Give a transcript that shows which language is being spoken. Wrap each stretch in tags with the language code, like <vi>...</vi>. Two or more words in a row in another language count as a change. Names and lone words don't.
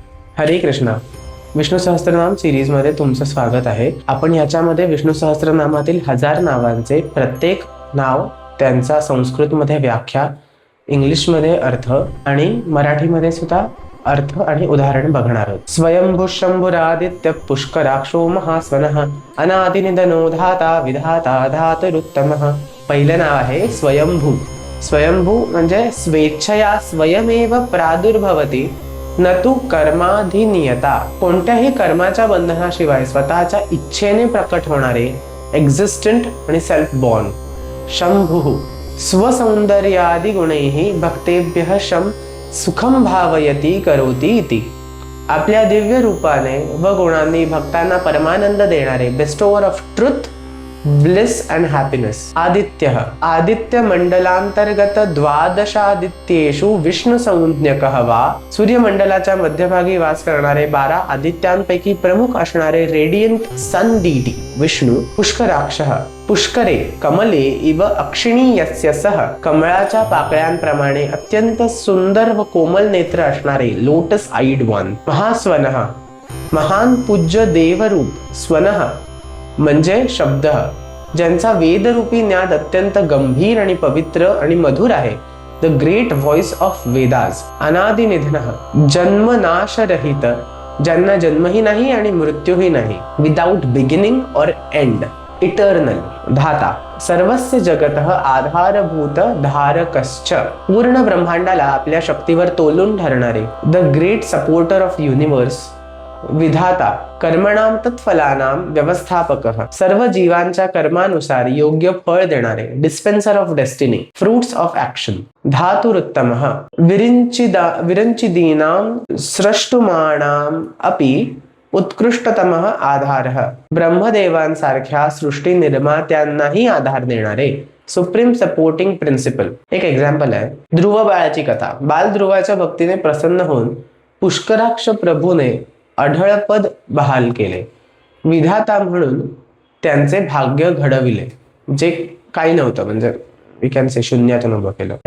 <mr>हरे कृष्णा. विष्णू सहस्त्रनाम सिरीजमध्ये तुमचं स्वागत आहे. आपण याच्यामध्ये विष्णू सहस्त्रनामातील 1000 नावांचे प्रत्येक नाव, त्यांचा संस्कृतमध्ये व्याख्या, इंग्लिशमध्ये अर्थ आणि मराठीमध्ये सुद्धा अर्थ आणि उदाहरण बघणार आहोत.</mr> <sa>स्वयंभू शंभुरादित्य पुष्कराक्षो महास्वनः अनादिनिधनो धाता विधाता धातुरुत्तमः.</sa> <mr>पहिलं नाव आहे स्वयंभू. स्वयंभू म्हणजे</mr> <sa>स्वेच्छया स्वयमेव प्रादुर्भवती न तू कर्माधिनियता.</sa> <mr>कोणत्याही कर्माच्या बंधनाशिवाय स्वतःच्या इच्छेने प्रकट होणारे, एक्झिस्टंट आणि</mr> <en>self born.</en> <sa>शंभुः स्वसौंदर्यादि गुणैः भक्तेभ्यः शम सुखम भावयती करोती इति.</sa> <mr>आपल्या दिव्य रूपाने व गुणांनी भक्तांना परमानंद देणारे,</mr> <en>bestower of truth, bliss and happiness.</en> <sa>आदित्यः आदित्य मंडलांतर्गत द्वादशादित्येषु विष्णु संज्ञकः वा.</sa> <mr>सूर्यमंडलाच्या मध्यभागी वास करणारे 12 आदित्यांपैकी प्रमुख असणारे</mr> <en>radiant sun deity</en> <mr>विष्णू.</mr> <sa>पुष्कराक्षः पुष्करे कमले इव अक्षिणी यस्य सह.</sa> <mr>कमळाच्या पाकळ्यांप्रमाणे अत्यंत सुंदर व कोमल नेत्र असणारे</mr> <en>lotus eyed one.</en> <sa>महास्वनः महान पूज्य देवरूप.</sa> <mr>स्वनः म्हणजे शब्द, ज्यांचा वेदरूपी ज्ञान अत्यंत गंभीर आणि पवित्र आणि मधुर आहे.</mr> <en>The great voice of Vedas.</en> <sa>अनादिनिधनः जन्मनाशरहित,</sa> <mr>ज्यांना जन्मही नाही आणि मृत्यूही नाही.</mr> <en>without beginning and end, eternal.</en> <sa>धाता सर्वस्य जगतः आधारभूत धारकश्च.</sa> <mr>पूर्ण ब्रह्मांडाला आपल्या शक्तीवर तोलून ठरणारे.</mr> <en>The great supporter of universe.</en> <sa>विधाता कर्मणाम तत्फलानाम व्यवस्थापकः.</sa> <mr>सर्व जीवांच्या कर्मानुसार योग्य फळ देणारे.</mr> <en>Dispenser of destiny, fruits of action.</en> <sa>धातुरुत्तमः विरंचिदीनां सृष्टुमाणाम अपि उत्कृष्टतमः आधारः.</sa> <mr>ब्रह्मदेवांसारख्या सृष्टी निर्मात्यांनाही आधार देणारे.</mr> <en>Supreme supporting principle.</en> <mr>एक एक्झाम्पल आहे ध्रुव बाळाची कथा. बाल ध्रुवाच्या भक्तीने प्रसन्न होऊन पुष्कराक्ष प्रभूने अढळपद बहाल केले. विधाता म्हणून त्यांचे भाग्य घडविले, जे काही नव्हतं, म्हणजे</mr> <en>we can say</en> <mr>शून्यातून उभं केलं.</mr>